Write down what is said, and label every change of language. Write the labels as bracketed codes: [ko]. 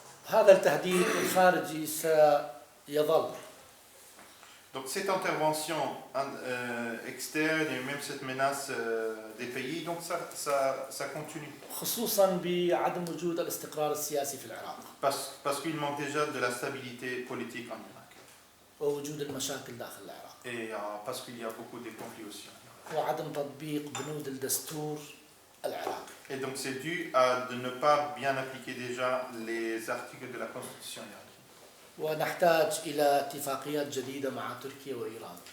[ar] وهذا التهديد الخارجي سيظل. [fr] Donc cette intervention externe et même cette menace des pays, donc ça continue. [ar] خصوصا بعدم وجود الاستقرار السياسي في العراق. [fr] Parce qu'il manque déjà de la stabilité politique en Irak. [ar] ووجود المشاكل داخل العراق. [fr] Et parce qu'il y a beaucoup de conflits aussi. [ar] وعدم تطبيق بنود الدستور العراقي. [fr] Et donc c'est dû à de ne pas bien appliquer déjà les articles de la Constitution irakienne. [ar] ونحتاج إلى اتفاقيات جديدة مع تركيا وإيران.